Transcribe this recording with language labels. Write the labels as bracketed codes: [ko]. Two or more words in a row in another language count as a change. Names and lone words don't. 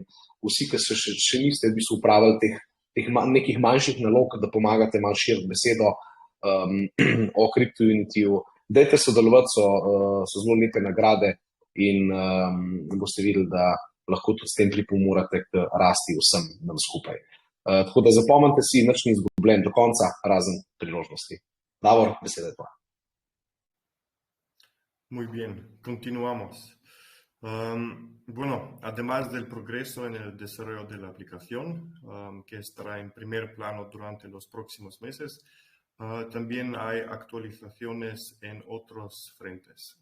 [sl] Vsi, ki se še niste v bistvu upravili teh nekih manjših nalog, da pomagate malo širiti besedo o CryptoUnityju, dajte sodelovati, so zelo lepe nagrade in boste videli, da lahko tudi s tem pripomorete k rasti vsem nam skupaj. Tako da zapomnite si, nič ni izgubljen do konca, razen priložnosti. Davor, beseda je tvoja. [es] Muy bien, continuamos. Bueno, además del progreso en el desarrollo de la aplicación, que estará en primer plano durante los próximos meses, también hay actualizaciones en otros frentes.